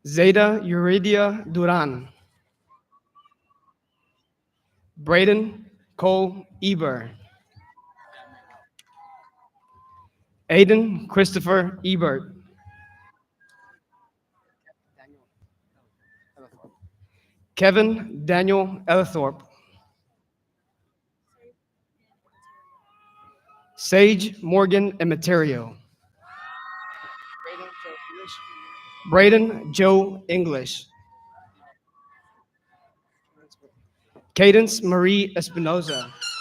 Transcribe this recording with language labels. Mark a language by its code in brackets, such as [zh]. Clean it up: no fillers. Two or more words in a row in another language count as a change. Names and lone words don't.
[en] Zeta Euridia Duran. Braden Cole Eber. Aiden Christopher Ebert. Kevin Daniel Ellithorpe. Sage Morgan Emeterio. Braden Joe English. Cadence Marie Espinoza.